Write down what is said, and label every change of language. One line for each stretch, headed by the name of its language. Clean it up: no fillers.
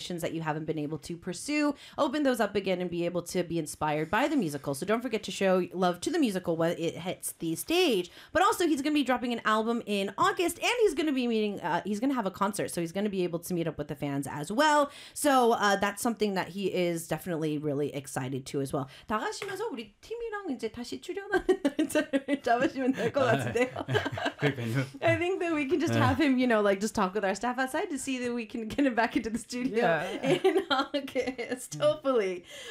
English: passions that you haven't been able to pursue, open those up again and be able to be inspired by the musical. So don't forget to show love to the musical when it hits the stage. But also, he's going to be dropping an album in August, and he's going to be meeting, he's going to have a concert, so he's going to be able to meet up with the fans as well. So that's something that he is definitely really excited to as well.
Korean: 나가시면서 우리 팀이랑 이제 다시 잡으시면 될 것 같은데요.
English: I think that we can just have him, you know, like just talk with our staff outside to see that we can get him back into the studio in August, hopefully.